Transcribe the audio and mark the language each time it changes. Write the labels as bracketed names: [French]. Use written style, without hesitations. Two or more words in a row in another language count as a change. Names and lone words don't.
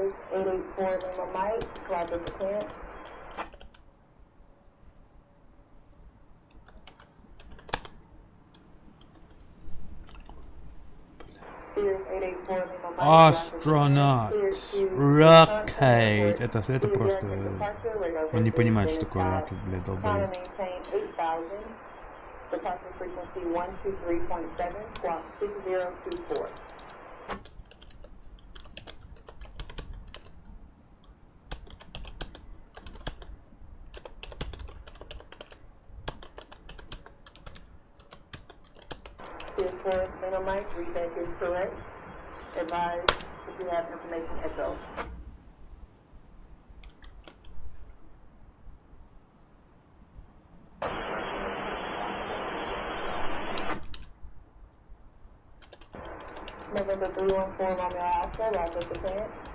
[English] 884 Lima Mike, Roger for clearance. Sears 884 Lima Mike, [Russian] Астронавт. Rocket. Это просто... Он не понимает, что такое ракет, блядь, долбоёб. [English] Departure frequency 123.7, squawk 6024. Sears 4 Lima Mike, recheck is correct. Advise if you have information echo. November 314 Romeo Alpha, Roger for clearance.